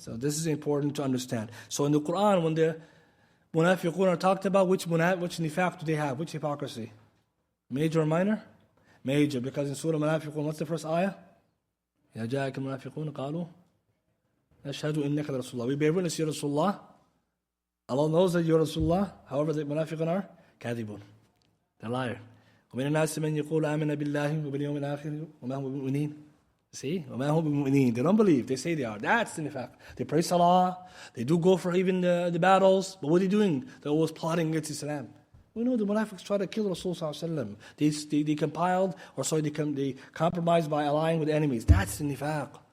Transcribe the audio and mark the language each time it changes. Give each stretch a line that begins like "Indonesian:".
English: So this is important to understand. So in the Quran, when the munafiqun are talked about, which nifaq do they have? Which hypocrisy? Major or minor? Major, because in Surah Munafiqun, what's the first ayah?
Arabic: يَا جَاءَكَ الْمُنَافِقُونَ قَالُوا نَشْهَدُ إِنَّكَ لَرَسُولُ اللَّهِ.
English: We bear witness, Ya Rasulullah. Allah knows that you're Rasulullah. However, the munafiqun are kadibun. They're liar.
Arabic: ومن الناس من يقول آمنا بالله وباليوم الآخر وما هم بمؤمنين.
English: See?
Arabic: وما هم بمؤمنين.
English: They don't believe. They say they are. That's the nifaq. They pray salah. They do go for even the battles. But what are they doing? They're always plotting against Islam. We know the munafiqs try to kill Rasulullah. They compiled, they compromised by allying with enemies. That's the nifaq.